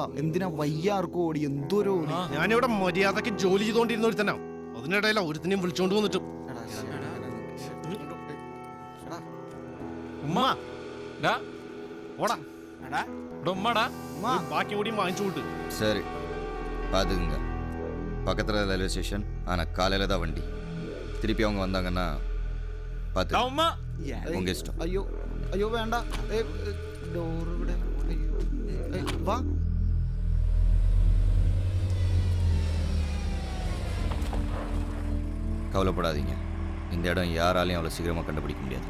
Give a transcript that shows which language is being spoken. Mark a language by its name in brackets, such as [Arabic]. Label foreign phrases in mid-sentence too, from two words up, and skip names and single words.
[Malayalam] എന്തിനാ വയ്യാർക്കും ഓടി, എന്തോരോ ഓടി. ഞാനിവിടെ മര്യാദക്ക് ജോലി ചെയ്തോണ്ടിരുന്ന ഒരുത്തനാ. അതിനിടയില ഒരുത്തിനെയും വിളിച്ചോണ്ട് വന്നിട്ടും. ഓടാ, ബാക്കി കൂടി വാങ്ങിച്ചു കൂട്ട്. [Tamil] சரி பார்த்துக்குங்க, பக்கத்தில் [English] railway station. [Tamil] ஆனால் காலையில் தான் வண்டி. திருப்பி அவங்க வந்தாங்கன்னா பார்த்து உங்கள் இஷ்டம். [Malayalam] അയ്യോ അയ്യോ വേണ്ട. ഡോർ ഇവിടെ. വാ. [Tamil] கவலைப்படாதீங்க, இந்த இடம் யாராலையும் அவ்வளோ சீக்கிரமாக கண்டுபிடிக்க முடியாது.